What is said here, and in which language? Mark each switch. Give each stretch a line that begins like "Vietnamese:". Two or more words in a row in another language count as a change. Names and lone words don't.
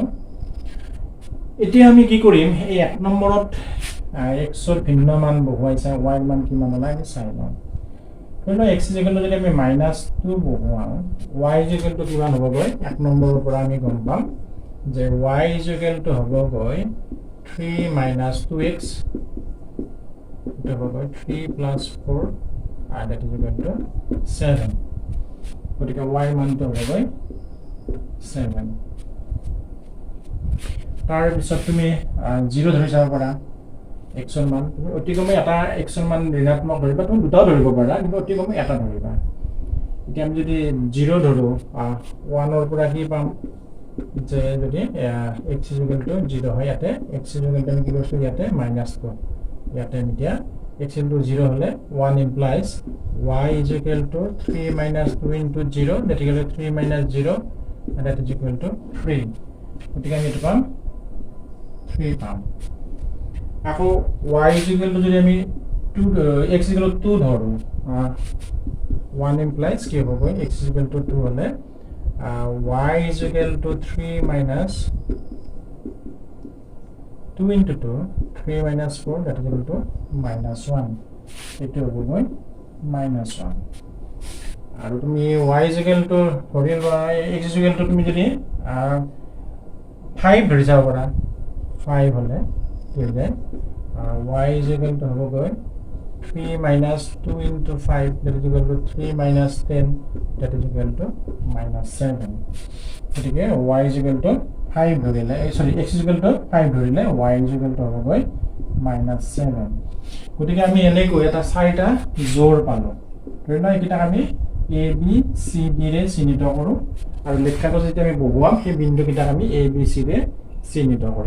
Assamese: এতিয়া আমি কি কৰিম, এই 1 নম্বৰত x ৰ ভিন্ন মান বহুৱাই চাই y ৰ মান কিমান ওলাই চাই লওঁ। ধৰি লওঁ x = যদি আমি -2 বহুৱাওঁ, y = কিমান হ'বগৈ 1 নম্বৰৰ পৰা আমি গম পাম যে y = হ'বগৈ 3 - 2x, এটা হ'বগৈ 3 + 4
English: and that is 7.
Assamese: গতিকে y মানটো হ'বগৈ 7। তাৰ পিছত তুমি 0 ধৰি যাব পাৰা x ৰ মান। তুমি অতি কমে এটা x ৰ মান ঋণাত্মক ধৰিবা, তুমি দুটাও ধৰিব পাৰা, কিন্তু অতি কমে এটা ধৰিবা। এতিয়া আমি যদি 0 ধৰো 1 ৰ পৰা কি পাম যে যদি x = 0 হয়, ইয়াতে x = আমি কি কৰিছোঁ ইয়াতে -2, ইয়াতে এতিয়া x = 0 হ'লে 1 implies y = 3 - 2 × 0,
English: that is 3 - 0 and that is equal to 3.
Assamese: গতিকে আমি এইটো পাম 3 পাম। আকৌ y = যদি আমি x = 2 ধৰো 1 implies কি হ'বগৈ x = 2 হ'লে y = 3 - 2 × 2, 3 - 4,
English: that is equal to -1.
Assamese: এইটো হ'বগৈ -1। আৰু তুমি y = ধৰি লোৱা x = তুমি যদি 5 ধৰি যাব পাৰা, 5 হ'লে কি হৈ যায় y = হ'বগৈ 3 - 2 × 5,
English: that is equal to 3 - 10, that is equal to -7.
Assamese: গতিকে y = 5 ধৰিলে x = 5 ধৰিলে y = হ'বগৈ -7। গতিকে আমি এনেকৈ এটা 4টা জোৰ পালোঁ। ধৰি লোৱা এইকেইটাক আমি a b c d ৰে চিহ্নিত কৰোঁ আৰু লেখাটো যেতিয়া আমি বহুৱাম সেই বিন্দুকেইটাক আমি a b c ৰে চিহ্নিত কৰিম।